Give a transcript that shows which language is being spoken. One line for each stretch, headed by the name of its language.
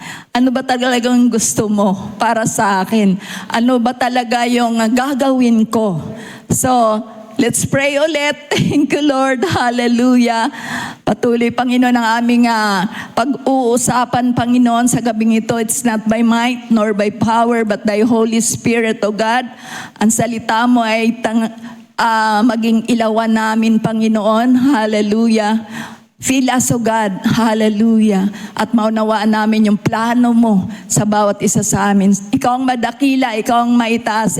Filipino: Ano ba talaga ang gusto mo para sa akin? Ano ba talaga yung gagawin ko?
English: So, let's pray
Filipino: ulit.
English: Thank you, Lord. Hallelujah.
Filipino: Patuloy, Panginoon, ang aming pag-uusapan, Panginoon, sa gabing ito.
English: It's not by might nor by power, but thy Holy Spirit, O God.
Filipino: Ang salita mo ay maging ilawan namin, Panginoon.
English: Hallelujah. Fill us, O God. Hallelujah.
Filipino: At maunawaan namin yung plano mo sa bawat isa sa amin. Ikaw ang madakila, ikaw ang maitaas.